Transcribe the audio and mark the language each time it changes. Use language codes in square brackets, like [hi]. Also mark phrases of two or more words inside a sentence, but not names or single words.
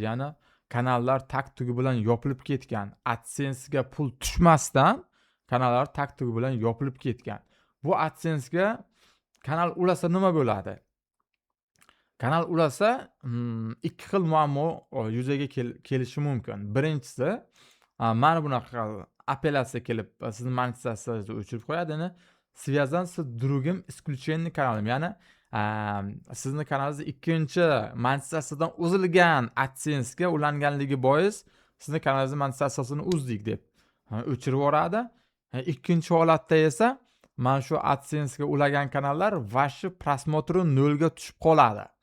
[uz] Ya'ni kanallar tak-tugi bilan yopilib ketgan. AdSense'ga pul tushmasdan kanallar tak-tugi bilan yopilib ketgan. Bu AdSense'ga kanal ulasa nima bo'ladi? Kanal ulasa ikki xil muammo yuzaga kelishi mumkin. Birinchisi, mana bunaqa apellyatsiya kelib sizni monetizatsiyani o'chirib qo'yadi. [ru] Связан с другим исключением каналом. [uz] Ya'ni sizni kanalingiz ikkinchi monetizatsiyadan uzilgan AdSense'ga ulanganligi bois sizni kanalingizning monetizatsiyasini uzdik deb o'chirib yuboradi. Ikkinchi holatda esa mana shu AdSense'ga ulagan kanallar [ru] ваши просмотры [uz] 0 ga tushib qoladi.